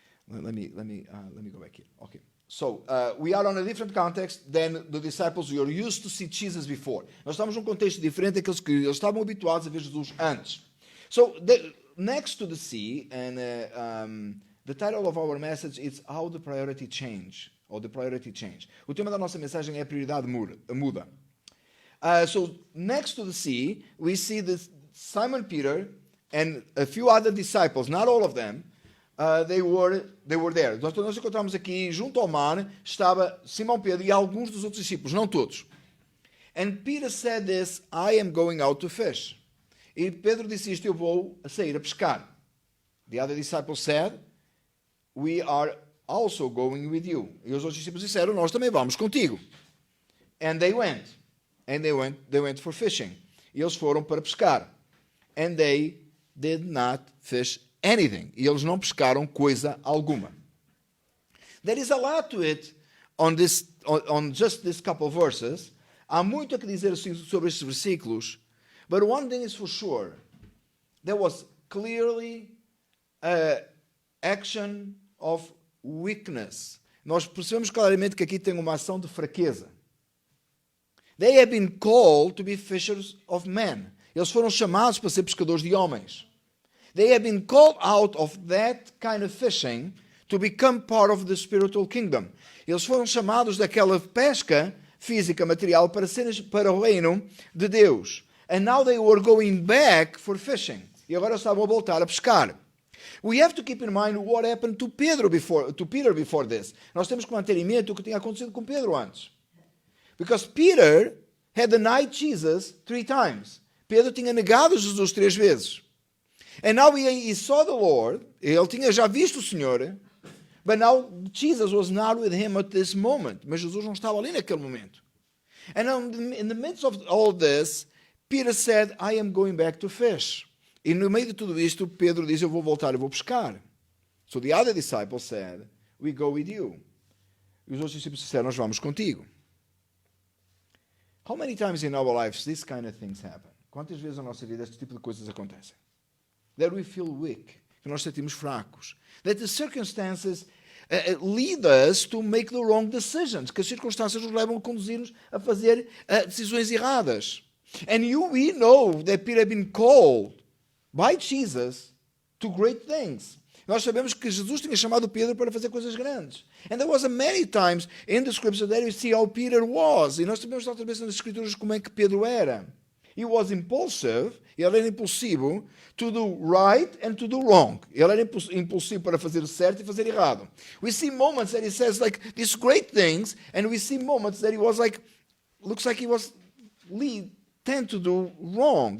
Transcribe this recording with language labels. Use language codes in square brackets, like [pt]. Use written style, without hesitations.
[en] let me go back here. Okay. So, we are on a different context than the disciples who are used to see Jesus before. [pt] Nós estamos num contexto diferente daqueles que eles estavam habituados a ver Jesus antes. [en] So, next to the sea, and the title of our message is How the Priority Change, or the Priority Change. [pt] O tema da nossa mensagem é a prioridade muda. [en] So, next to the sea, we see this Simon Peter and a few other disciples, not all of them. They were there. [pt] Nós encontramos aqui, junto ao mar, estava Simão Pedro e alguns dos outros discípulos, não todos. [en] And Peter said this, I am going out to fish. [pt] E Pedro disse isto, eu vou sair a pescar. [en] The other disciples said, we are also going with you. [pt] E os outros discípulos disseram, nós também vamos contigo. [en] And they went. And they went for fishing. [pt] E eles foram para pescar. [en] And they did not fish anything. [pt] E eles não pescaram coisa alguma. [en] There is a lot to it on just this couple of verses. [pt] Há muito a que dizer sobre estes versículos. [en] But one thing is for sure. There was clearly an action of weakness. [pt] Nós percebemos claramente que aqui tem uma ação de fraqueza. [en] They have been called to be fishers of men. [pt] Eles foram chamados para ser pescadores de homens. [en] They have been called out of that kind of fishing to become part of the spiritual kingdom. [pt] Eles foram chamados daquela pesca física, material, para o reino de Deus. [en] And now they were going back for fishing. [pt] E agora estavam a voltar a pescar. [en] We have to keep in mind what happened to Peter before this. [pt] Nós temos que manter em mente o que tinha acontecido com Pedro antes. [en] Because Peter had denied Jesus 3 times. [pt] Pedro tinha negado Jesus 3 vezes. [en] And now he saw the Lord. [pt] Ele tinha já visto o Senhor. [en] But now Jesus was not with him at this moment. [pt] Mas Jesus não estava ali naquele momento. [en] And in the midst of all this, Peter said, I am going back to fish. [pt] E no meio de tudo isto, Pedro diz, eu vou voltar e vou pescar. [en] So the other disciples said, we go with you. [pt] E os outros discípulos disseram, nós vamos contigo. [en] How many times in our lives this kind of things happen? [pt] Quantas vezes na nossa vida este tipo de coisas acontecem? [en] That we feel weak, [pt] que nós sentimos fracos. [en] That the circumstances lead us to make the wrong decisions, [pt] que as circunstâncias nos levam a conduzir-nos a fazer decisões erradas. [en] And we know that Peter had been called by Jesus to great things. [pt] Nós sabemos que Jesus tinha chamado Pedro para fazer coisas grandes. [en] And there was a many times in the scripture that we see how Peter was. [pt] E nós sabemos outra vez nas escrituras como é que Pedro era. [en] He was impulsive, [pt] ele era impulsivo [en] to do right and to do wrong. [pt] Ele era impulsivo para fazer certo e fazer errado. [en] We see moments that he says like these great things, and we see moments that he was like, looks like he was tend to do wrong.